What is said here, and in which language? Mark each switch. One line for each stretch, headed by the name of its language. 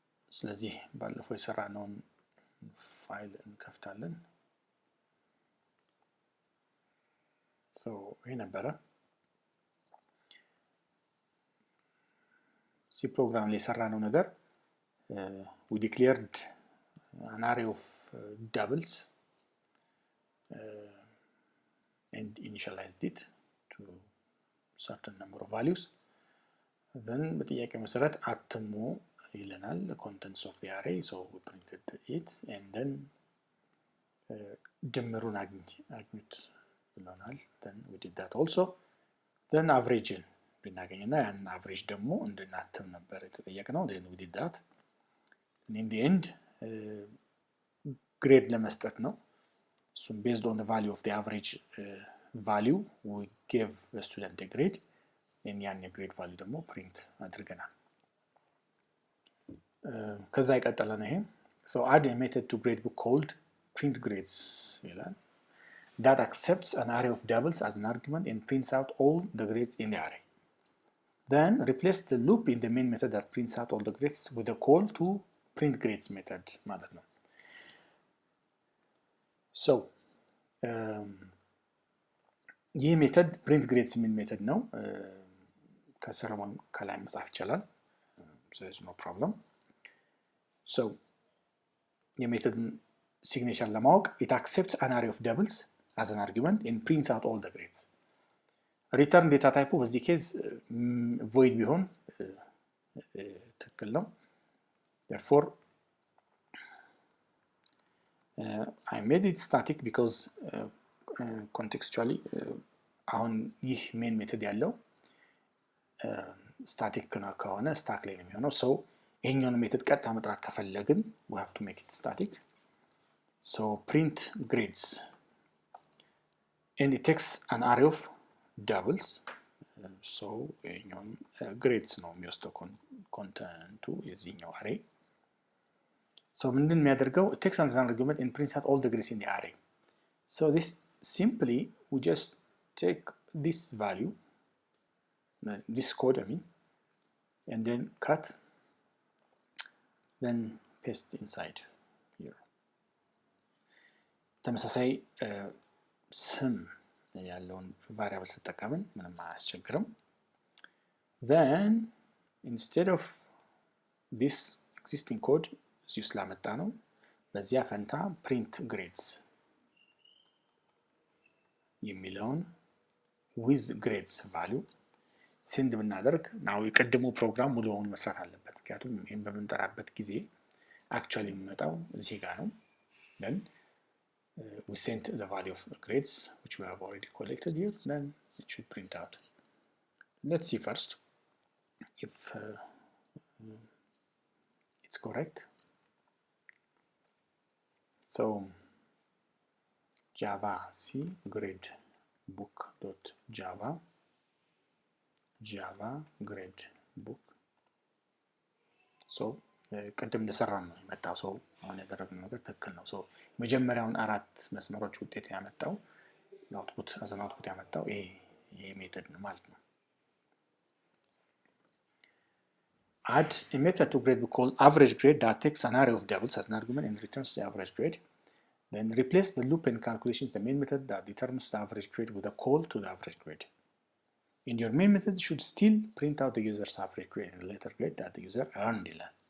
Amharic: ስለዚህ ባለፈው የሰራነውን ፋይል እንከፍታለን። ይሄ ነበረ ሲ ፕሮግራም ላይ የሰራነው ነገር
English: we declared an array of doubles and initialized it to certain number of values. Then
Amharic: በጥያቄ መሰረት አትሞ ይለናል
English: the contents of the array, so we printed it and then
Amharic: ድምሩን አግኙት ይለናል.
English: Then we did that also.
Amharic: Then average ብናገኝና ያን average ደግሞ እንድናትም ነበር የተጠየቅነው.
English: Then we did that. And in the end, grade
Amharic: ለመስጠት ነው.
English: So based on the value of the average value, we give the student a grade.
Amharic: And ያን grade value ደግሞ print አድርገናል. ከዛ ይቀጥላል ነው ይሄ.
English: So add a method to gradebook called print grades ይላል. That accepts an array of doubles as an argument and prints out all the grades in the array. Then replace the loop in the main method that prints out all the grades with a call to print grades method ማለት ነው.
Amharic: So ይህ ሜተድ print grades የሚል ሜተድ ነው. ከስራው ከላይ መጻፍ ይቻላል.
English: So there's no problem. So የሜተድ signature ለማወቅ it accepts an array of doubles as an argument and prints out all the grades.
Amharic: return data type በዚህ ኬዝ void ቢሆን ትክክል ነው.
English: Therefore, I made it static because contextually
Amharic: አሁን ይህ main method ያለው static ከሆነ stack ላይ ነው የሚሆነው.
English: So
Amharic: ይሄኛውን ሜተድ ቀጥታ መጥራት ከፈለግን
English: we have to make it static. So print grades and it takes an array of doubles.
Amharic: So ይሄኛውን grades ነው የሚወስደው ኮንተንቱ የዚህኛው array.
English: So
Amharic: ምንድን የሚያደርገው
English: it takes an argument and prints out all the grades in the array. So this simply we just take this value, this code I mean, and then cut, then paste inside here.
Amharic: ተመሳሳይ ስም ያለውን variable ተጠቅመን ምንም አያስቸግርም. Then instead of this existing code እዚሁ ስላመጣ ነው በዚያ ፈንታ print grades የሚለውን with grades value send ብናደርግ now የቀደመው ፕሮግራም ሙሉውን መስራት አለበት። ምክንያቱም ይሄን በመንጠራበት ጊዜ actually የሚመጣው እዚህ ጋር ነው.
English: Then we sent the value of grades which we have already collected here. Then it should print out. Let's see first if it's correct. So java c grade book.java java grade book.
Amharic: So ቅድም እንደሰራን ነው የመጣው. ሰው አሁን ያደረግነው ነገር ትክክል ነው. ሶ መጀመሪያውን አራት መስመሮች ውጤት ያመጣው አውትፑት አዘን አውትፑት ያመጣው ይሄ ሜተድ ነው ማለት ነው.
English: Add a method to gradebook called average grade that takes an array of doubles as an argument and returns the average grade. Then replace the loop and calculations the main method that determines the average grade with a call to the average grade. And your main method should still print out the user's average grade and later grade that the user earned.